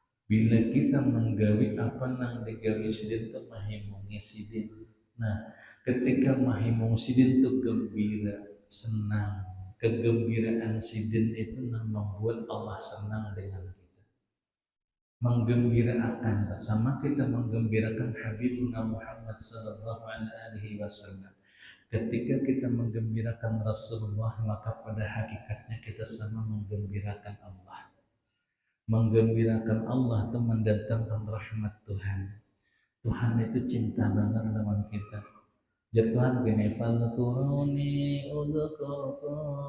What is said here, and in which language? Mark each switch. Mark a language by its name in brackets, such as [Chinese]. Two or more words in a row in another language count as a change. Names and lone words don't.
[Banjar] Bila kita menggawi apa nang digawi sidin tu mahimungi sidin. Nah, ketika mahimung sidin tu gembira, senang, kegembiraan sidin itu nang membuat Allah senang dengan kita. [Indonesian] Menggembirakan sama kita menggembirakan [Arabic] حبيبنا محمد صلى الله عليه وسلم. [Indonesian] Ketika kita menggembirakan Rasulullah, maka pada hakikatnya kita sama menggembirakan Allah. Menggembirakan Allah itu mendatangkan rahmat Tuhan. Tuhan itu cinta benar dengan kita. Jadi Tuhan gini, [Arabic] فاذكروني أذكركم.